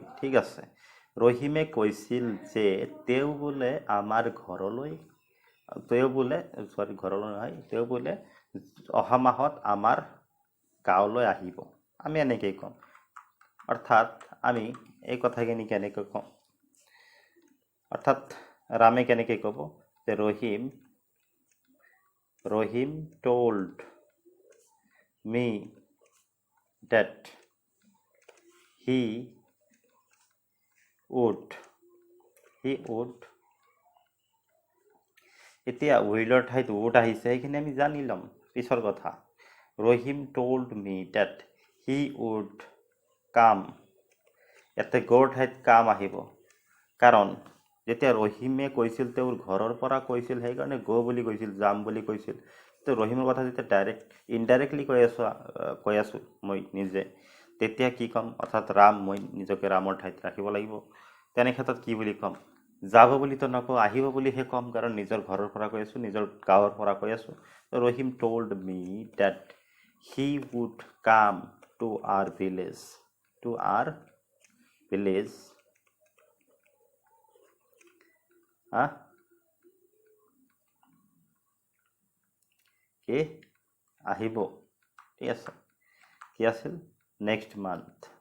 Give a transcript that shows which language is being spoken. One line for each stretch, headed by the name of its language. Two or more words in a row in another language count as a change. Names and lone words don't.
Assamese: ঠিক আছে, ৰহিমে কৈছিল যে তেওঁ বোলে অহা মাহত আমাৰ গাঁৱলৈ আহিব, আমি এনেকৈ ক'ম। অৰ্থাৎ আমি এই কথাখিনি কেনেকৈ ক'ম, অৰ্থাৎ ৰামে কেনেকৈ ক'ব যে ৰহিম
English: told me that he would
Assamese: এতিয়া উইলৰ ঠাইত would আহিছে, সেইখিনি আমি জানি ল'ম পিছৰ কথা।
English: ৰহিম told me that he would come,
Assamese: ইয়াতে গ'ৰ ঠাইত কাম আহিব, কাৰণ যেতিয়া ৰহিমে কৈছিল তেওঁৰ ঘৰৰ পৰা কৈছিল, সেইকাৰণে গো বুলি কৈছিল, যাম বুলি কৈছিল। তো ৰহিমৰ কথা যেতিয়া ইনডাইৰেক্টলি কৈ আছোঁ মই নিজে, তেতিয়া কি ক'ম, অৰ্থাৎ ৰাম, মই নিজকে ৰামৰ ঠাইত ৰাখিব লাগিব। তেনে ক্ষেত্ৰত কি বুলি ক'ম, যাব বুলিতো নকওঁ, আহিব বুলিহে ক'ম, কাৰণ নিজৰ ঘৰৰ পৰা কৈ আছোঁ, নিজৰ গাঁৱৰ পৰা কৈ আছোঁ।
English: ৰহিম told me that he would come to our village,
Assamese: কি আহিব, ঠিক আছে, কি আছিল,
English: next month.